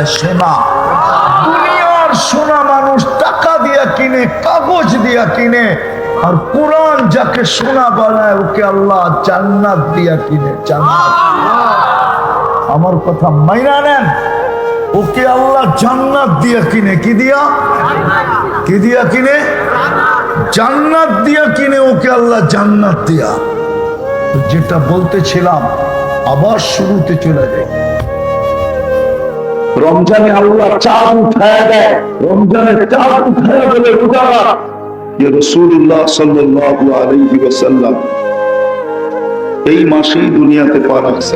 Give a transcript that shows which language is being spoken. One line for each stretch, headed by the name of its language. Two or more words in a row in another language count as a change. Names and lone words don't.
Bangla: সোনা, দুনিয়ার সোনা মানুষ টাকা দিয়া কিনে, কাগজ দিয়া কিনে, আর কোরআন যাকে সোনা বানায় ওকে আল্লাহ জান্নাত দিয়া কিনে। জান্নাত, আমার কথা মাইনা নেন, ওকে আল্লাহ জান্নাত দিয়া কিনে। কি দিয়া? কি দিয়া কিনে? জান্নাত দিয়া কিনে ওকে আল্লাহ জান্নাত দিয়া। যেটা বলতেছিলাম আবার শুরুতে চলে যায়। রমজানে আল্লাহ চাঁদ উঠায় দেয়, রমজানে চাঁদ উঠায় বলে রোজারা
Arabic: يا رسول الله صلى الله عليه وسلم
Bangla: এই মাসেই দুনিয়াতে পা রাখছেন।